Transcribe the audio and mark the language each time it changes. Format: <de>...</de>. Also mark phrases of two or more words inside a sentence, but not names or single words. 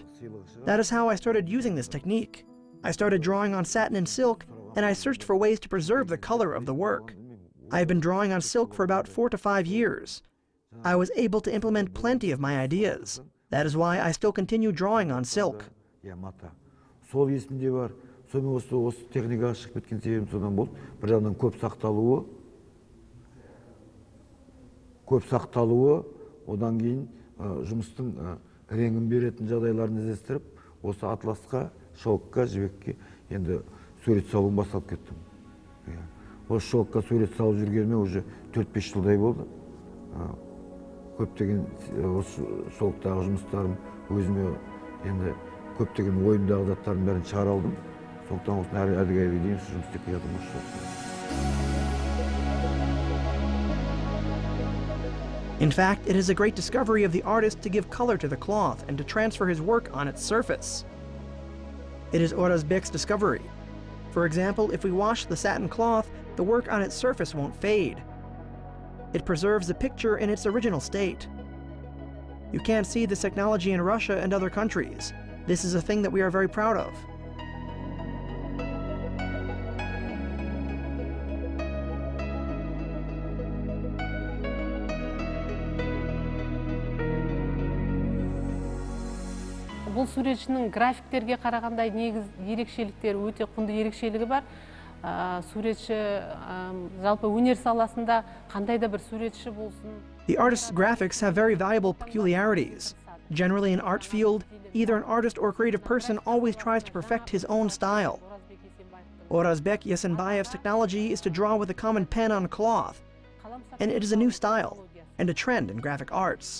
<en>That is how I started using this technique. I started drawing on satin and silk, and I searched for ways to preserve the color of the work. I have been drawing on silk for about 4 to 5 years. I was able to implement plenty of my ideas. That is why I still continue drawing on silk.</en> <kk>Сол есімде бар. Сонымен осы техникаға шығып кеткен себебім содан болды. Бір жағынан көп сақталуы, одан кейін жұмыстың реңін беретін жағдайларын іздестіріп, осы атласқа, шелкқа, жібекке енді сурет салуын бастап кеттім. Осы шелкқа сурет салып жүргеніме уже 4-5 жылдай болды. Көптеген осы шелктағы жұмыстарым өзіме енді көптеген ойымдағы заттардың бәрін шығара алдым. Сондықтан осы әліге дейін жұмыс істеп келе жатырмын осы шелкпен.</kk> <en>In fact, it is a great discovery of the artist to give color to the cloth and to transfer his work on its surface. It is Orazbek's discovery. For example, if we wash the satin cloth, the work on its surface won't fade. It preserves the picture in its original state. You can't see this technology in Russia and other countries. This is a thing that we are very proud of.</en> <kk>Бұл суретшінің графиктерге қарағандай негіз ерекшеліктері өте құнды ерекшелігі бар. Суретші жалпы өнер саласында қандай да бір суретші болсын.</kk> <en>The artist's graphics have very valuable peculiarities. Generally in art field, either an artist or creative person always tries to perfect his own style. Orazbek Yesenbayev's technology is to draw with a common pen on cloth, and it is a new style and a trend in graphic arts.</en>